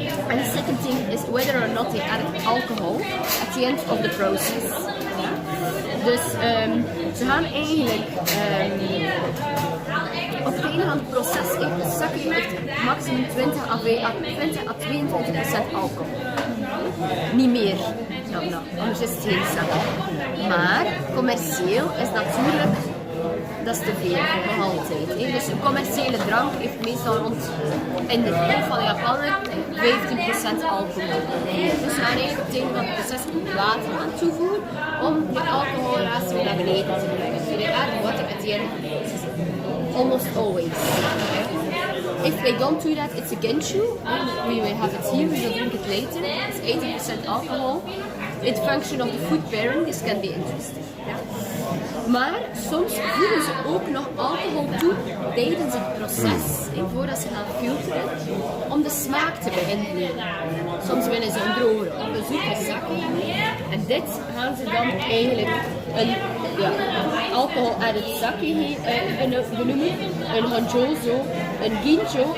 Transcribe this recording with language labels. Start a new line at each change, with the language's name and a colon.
English: And the second thing is whether or not they added alcohol at the end of the process. Yeah?
Dutch: Dus ze gaan eigenlijk op het einde van het proces heeft sake heeft maximum 20 à 22% alcohol. niet meer dan dat. Anders is het geen sake. Maar commercieel is natuurlijk, dat is te veel, nog altijd. Dus een commerciële drank heeft meestal rond, in de hoofd van de Japaner, 15% alcohol. Dus we gaan eigenlijk tegen dat proces water aan toevoegen om de alcoholratio naar beneden te brengen.
English: So they add water at the end, almost always. If they don't do that, it's a genshu. We will have it here, we will drink it later. It's 80% alcohol. It's function of the food pairing, this can be interesting.
Dutch: Ja. Maar soms voegen ze ook nog alcohol toe tijdens het proces, voordat ze gaan filteren, om de smaak te beïnvloeden. Soms willen ze een droge of een zoete sake. En dit gaan ze dan eigenlijk een alcohol-added sake benoemen, een honjozo, een ginjo.